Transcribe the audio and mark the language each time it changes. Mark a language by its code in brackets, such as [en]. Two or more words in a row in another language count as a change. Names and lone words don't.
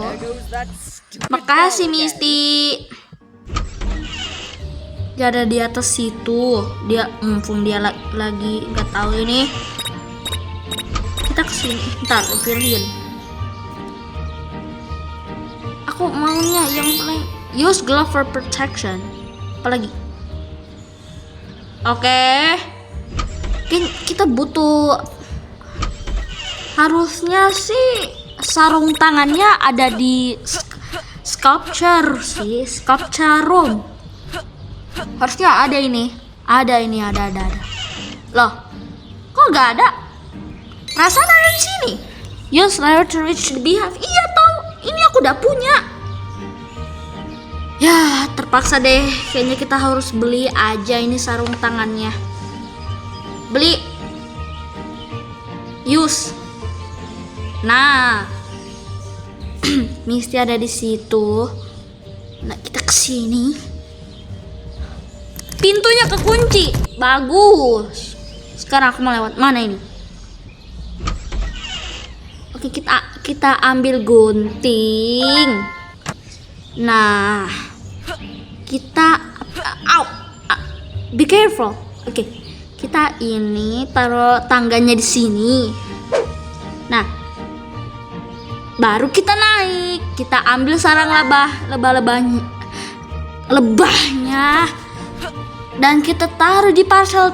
[id] Makasih, Misty. Dia ada di atas situ. Dia mumpung dia lagi nggak tahu ini. Kita kesini. Ntar pilihin. Aku maunya yang paling [en] use glove for protection. [id] Apalagi? Oke. Kita butuh. Harusnya sih sarung tangannya ada di sculpture room. Harusnya ada ini. Ada. Loh, kok nggak ada? Perasaan ada di sini. [en] Use ladder to reach the beehive. [id] Iya, tahu. Ini aku udah punya. Ya, terpaksa deh. Kayaknya kita harus beli aja ini sarung tangannya. Beli. Use. Nah. Misty ada di situ. Nah, kita kesini. Pintunya kekunci. Bagus. Sekarang aku mau lewat mana ini? Oke, kita ambil gunting. Nah, kita [en] be careful. [id] Oke, kita ini taruh tangganya di sini. Nah, baru kita naik. Kita ambil sarang lebahnya, dan kita taruh di parcel.